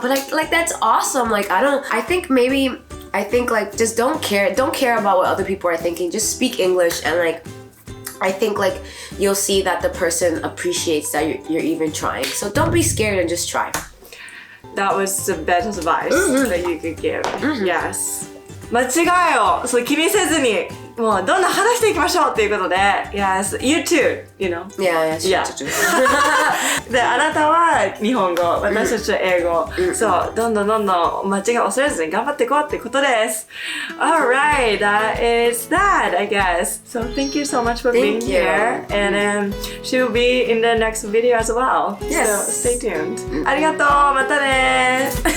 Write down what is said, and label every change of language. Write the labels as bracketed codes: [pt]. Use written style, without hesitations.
[en] But like that's awesome. Like I think like just don't care about what other people are thinking. Just speak English, and like I think like you'll see that the person appreciates that you're even trying. So don't be scared and just try. That was the best advice that you could give. Yes. [ja] 間違いをそう気にせずにもうどんどん話していきましょうっていうことで [en] Yes, you too, you know Yeah, Yeah. true. [ja] で、あなたは日本語、私たちは英語、そう、どんどん間違いを恐れずに頑張っていこうってことです。 [en] Alright, that is that, I guess. So thank you so much for being here, and she'll be in the next video as well. Yes. So stay tuned. [ja] ありがとう、またね